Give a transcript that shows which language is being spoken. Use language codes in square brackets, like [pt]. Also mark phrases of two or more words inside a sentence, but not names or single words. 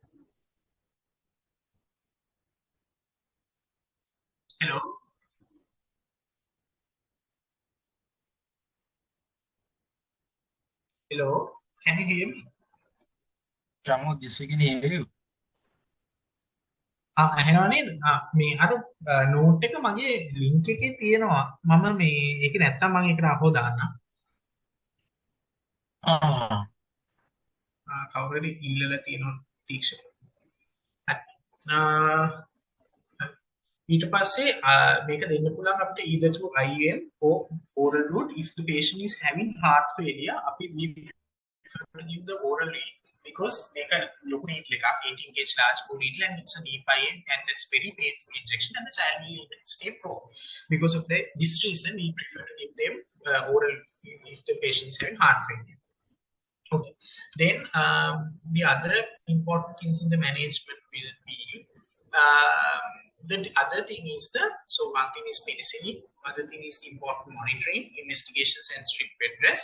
[en] Hello? Hello? Can you hear me? Chamod, this we can hear you. [si] ඇහෙනවා නේද? මේ අර නෝට් එක මගේ ලින්ක් එකේ තියෙනවා. මම මේ ඒක නැත්තම් මම ඒකට අපෝ දාන්නම්. කවුරු හරි ඉල්ලලා තියෙනවා තීක්ෂණ. ඊට පස්සේ මේක දෙන්න පුළුවන් අපිට [en] either through IM or oral route. If the patient is having heart failure, අපි prefer to give the oral route, because [si] මේක ලොකු [en] needle එකක් 18 gauge large bore needle, and it's a knee IM, and that's very painful injection, and the child will even stay prone. Because of this reason, we prefer to give them oral if the patient is having heart failure. Okay. Then the other important things in the management will be the other thing is so one thing is penicillin, other thing is important monitoring, investigations, and strict bed rest.